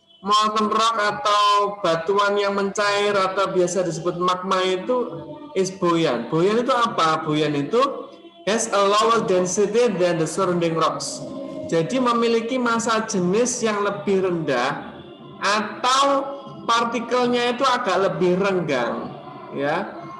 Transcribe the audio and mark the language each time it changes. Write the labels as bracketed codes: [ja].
[en] molten rock [id] atau batuan yang mencair atau biasa disebut magma itu [en] is buoyant. [id] Buoyant itu apa? [en] Buoyant itu has a lower density than the surrounding rocks. [id] Jadi memiliki massa jenis yang lebih rendah atau partikelnya itu agak lebih renggang, ya.